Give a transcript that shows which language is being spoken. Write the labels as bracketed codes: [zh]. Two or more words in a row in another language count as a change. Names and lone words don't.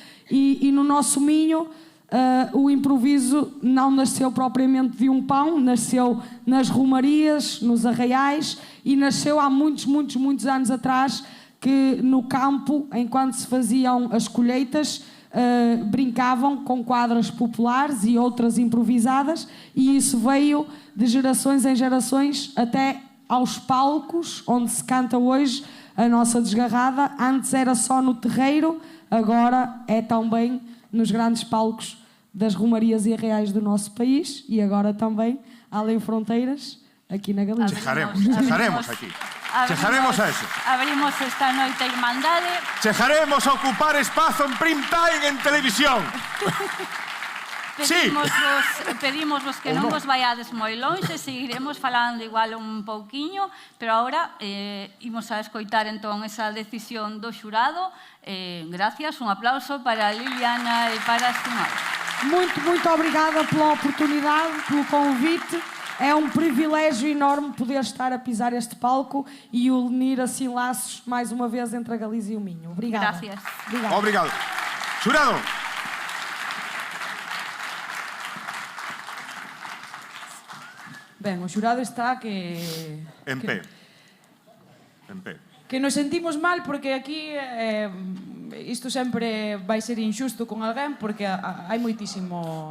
[pt] E no nosso Minho, o improviso não nasceu propriamente de um pão, nasceu nas romarias, nos arraiais, e nasceu há muitos anos atrás, que no campo, enquanto se faziam as colheitas, brincavam com quadras populares e outras improvisadas, e isso veio de gerações em gerações até aos palcos onde se canta hoje a nossa Desgarrada. Antes era só no terreiro, agora é também nos grandes palcos das romarias e arraiais do nosso país, e agora também, além fronteiras, aqui na Galiza. [gl] Chegaremos aquí. Chegaremos a eso. Abrimos esta noite a Irmandade. Chegaremos a ocupar espazo en prime time en televisión. Pedimos que non vos vaiades moi longe, seguiremos falando igual un pouquiño, pero agora imos a escoitar entón esa decisión do xurado. Gracias, un aplauso para Liliana e para Simao. [pt] Muito obrigada pela oportunidade, pelo convite. É um privilégio enorme poder estar a pisar este palco e unir assim laços mais uma vez entre a Galiza e o Minho. Obrigada. [gl] Gracias. [pt] Obrigado. Xurado. [gl] Ben, o xurado está que... En pé. Que nos sentimos mal porque aquí isto sempre vai ser injusto con alguén porque hai moitísimo...